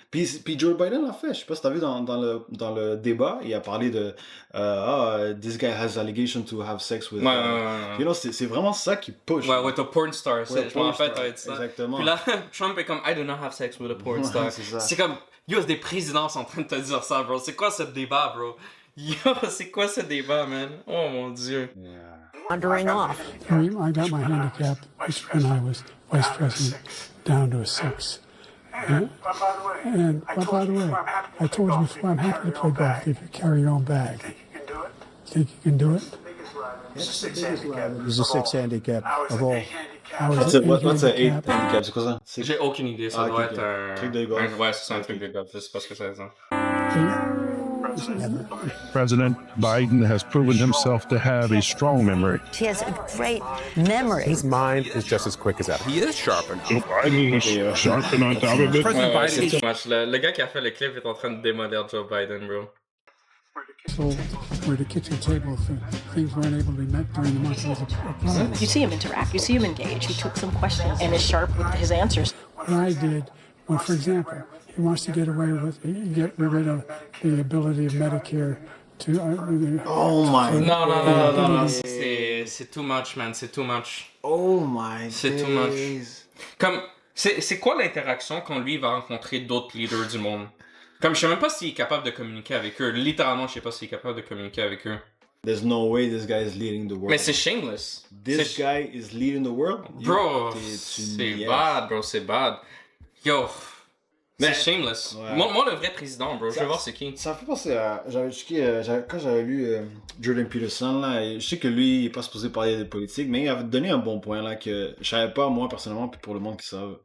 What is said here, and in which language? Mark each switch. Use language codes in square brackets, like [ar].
[fr] Puis Joe Biden l'a fait. Je sais pas si t'as vu dans le débat, il a parlé de [en] this guy has allegation to have sex with. [fr] You know, c'est vraiment ça qui push. [en] Ouais, with a porn star. [fr] Ouais, je m'en rappelle, t'as dit ça. Exactement. Puis là, Trump est comme [en] I do not have sex with a porn star. [fr] C'est comme yo, des présidents sont en train de te dire ça, bro. C'est quoi ce débat, bro? Yo, c'est quoi ce débat, man? Oh mon dieu. [en] Wandering off. I got my handicap when I was vice president down to a 6. And by the way, I told you before, I'm happy to play golf if you carry your own bag. Think you can do it? It's a 6 handicap of all. What's a 8 handicap? [fr] C'est quoi ça? J'ai aucune idée. Ça doit être un truc de golf. Ouais, c'est un truc de golf. Je sais pas ce que ça veut dire. [en] President Biden has proven himself to have a strong memory. He has a great memory. His mind is just as quick as ever. He is sharpened. Joe Biden is sharpened on top of it. [fr] C'est too much. Le gars qui a fait le clip est en train de démolir Joe Biden, bro. [en] So where the kitchen table, things weren't able to be met during the month of the You see him interact. You see him engage. He took some questions and is sharp with his answers. What I did, well, for example, he wants to get rid of the ability of Medicare to. Oh my! [fr] Non, c'est too much, man. C'est too much. [en] Oh my! [fr] C'est too much. Comme, c'est quoi l'interaction quand lui va rencontrer d'autres leaders du monde? Comme, je sais même pas s'il est capable de communiquer avec eux. Littéralement, je sais pas s'il est capable de communiquer avec eux. [en] There's no way this guy is leading the world. [fr] Mais c'est shameless. [en] This guy is leading the world? [fr] Bro, c'est bad, bro, c'est bad. Yo, c'est shameless. Ouais. Moi, le vrai président, bro, je veux voir c'est qui. Ça me fait penser à... J'avais checké, quand j'avais lu Jordan Peterson, là, je sais que lui, il est pas supposé parler de politique, mais il avait donné un bon point, là, que je savais pas, moi, personnellement, puis pour le monde qui savent.